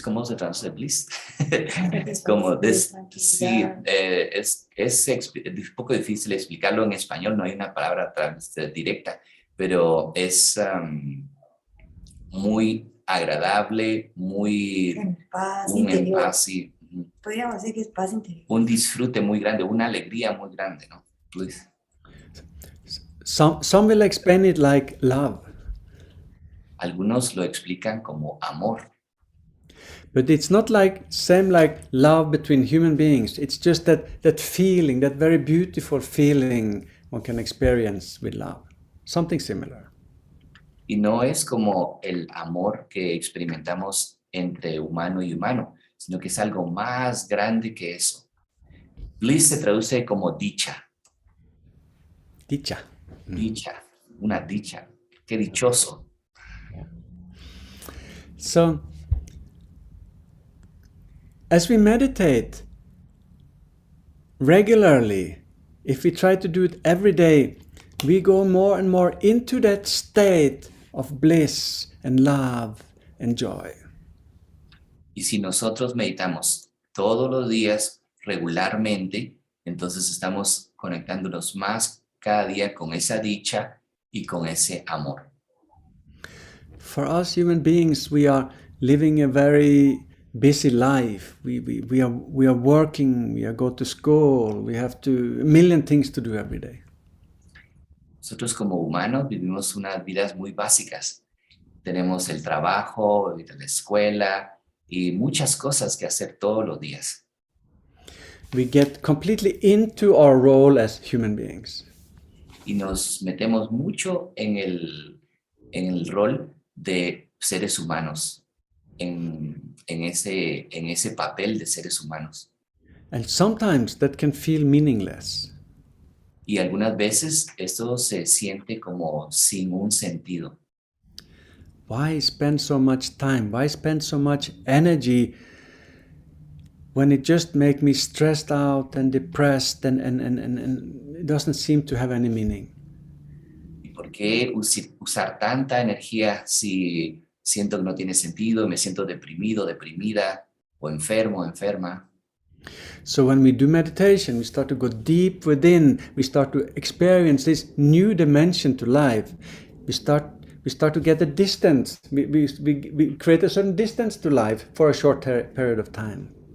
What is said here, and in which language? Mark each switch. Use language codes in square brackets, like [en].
[es] ¿Cómo se traduce bliss? Como sí, es un poco difícil explicarlo en español, no hay una palabra directa, pero es muy agradable, muy En paz en interior. paz, sí. Podríamos decir que es paz interior. Un disfrute muy grande, una alegría muy grande, ¿no? [en] Bliss. Some will explain it like love. [es] Algunos lo explican como amor, [en] But it's not like same like love between human beings. It's just that feeling, that very beautiful feeling one can experience with love. Something similar. [es] y no es como el amor que experimentamos entre humano y humano, sino que es algo más grande que eso. Bliss se traduce como dicha, Dicha. dicha, una dicha, qué dichoso. [en] So, as we meditate regularly, if we try to do it every day, we go more and more into that state of bliss and love and joy. [es] Y si nosotros meditamos todos los días regularmente, entonces estamos conectándonos más cada día con esa dicha y con ese amor. [en] For us human beings, we are living a very busy life. We are working, we go to school, we have a million things to do every day. [es] Nosotros como humanos vivimos unas vidas muy básicas. Tenemos el trabajo, la escuela y muchas cosas que hacer todos los días. [en] We get completely into our role as human beings. [es] Y nos metemos mucho en el rol de seres humanos, en ese papel de seres humanos. [en] And sometimes that can feel meaningless. [es] Y algunas veces esto se siente como sin un sentido. [en] Why spend so much time? Why spend so much energy when it just makes me stressed out and depressed and it doesn't seem to have any meaning? [es] ¿Y por qué usar tanta energía si siento que no tiene sentido, me siento deprimido, deprimida o enfermo, enferma? [en] So when we do meditation, we start to go deep within. We start to experience this new dimension to life. We start to get a distance. We create a certain distance to life for a short period of time.